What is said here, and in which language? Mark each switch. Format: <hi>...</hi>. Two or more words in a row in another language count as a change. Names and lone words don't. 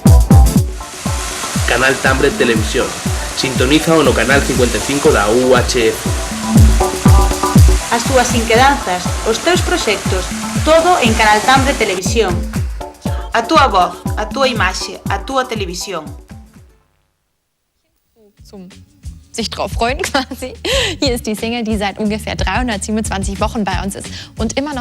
<gl>Canal Tambre Televisión. Sintonízao no canal 55 da UHF. As túas inquedanzas, os teus proxectos, todo en Canal Tambre Televisión. A túa voz, a túa imaxe, a túa televisión.</gl> <de>Zum sich drauf freuen quasi. Hier ist die Single, die seit ungefähr 327 Wochen bei uns ist und immer noch</de>